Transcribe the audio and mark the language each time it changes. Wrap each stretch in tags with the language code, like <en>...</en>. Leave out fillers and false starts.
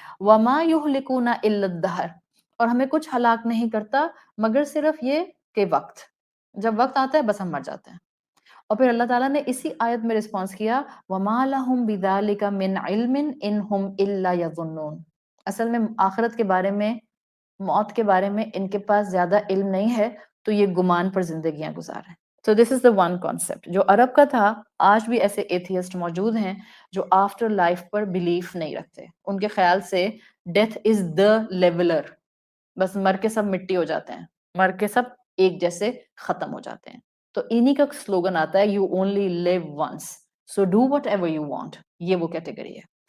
<ar>وَمَا يُهْلِكُونَ إِلَّا الدَّهْرَ،</ar> <ur>اور ہمیں کچھ ہلاک نہیں کرتا مگر صرف یہ کہ وقت، جب وقت آتا ہے بس ہم مر جاتے ہیں. اور پھر اللہ تعالیٰ نے اسی آیت میں رسپانس کیا،</ur> <ar>وَمَا لَهُمْ بِذَلِكَ مِنْ عِلْمٍ إِنْ هُمْ إِلَّا يَظُنُّونَ.</ar> <ur>اصل میں آخرت کے بارے میں، موت کے بارے میں ان کے پاس زیادہ علم نہیں ہے، تو یہ گمان پر زندگیاں گزار رہے ہیں.</ur> <en>So this is the one concept</en> <ur>جو عرب کا تھا. آج بھی ایسے ایتھیسٹ موجود ہیں جو آفٹر لائف پر بلیف نہیں رکھتے. ان کے خیال سے</ur> <en>death is the leveller,</en> <ur>بس مر کے سب مٹی ہو جاتے ہیں، مر کے سب ایک جیسے ختم ہو جاتے ہیں. تو انہی کا سلوگن آتا ہے،</ur> <en>You only live once so do whatever you want.</en> <ur>یہ وہ کیٹیگری ہے.</ur>